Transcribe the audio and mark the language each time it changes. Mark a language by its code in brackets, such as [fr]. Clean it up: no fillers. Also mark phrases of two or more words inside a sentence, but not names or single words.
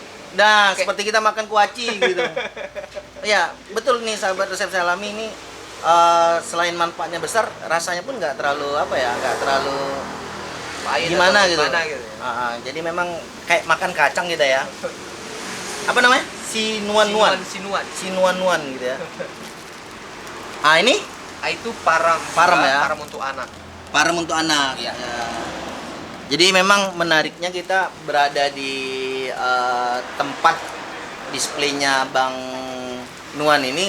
[id] Nah, seperti kita makan kuaci gitu. Ya betul nih sahabat resep saya alami ini, selain manfaatnya besar, rasanya pun nggak terlalu nggak terlalu Pahit gimana atau gitu. gimana gitu. Jadi memang kayak makan kacang gitu ya. Apa namanya? Sinuan-nuan Sinuan. sinuan-nuan gitu ya. Ah, ini Itu param. Param ya? Param untuk anak. Parem untuk anak. Iya. Ya. Jadi memang menariknya kita berada di tempat displaynya Bang Nuan ini.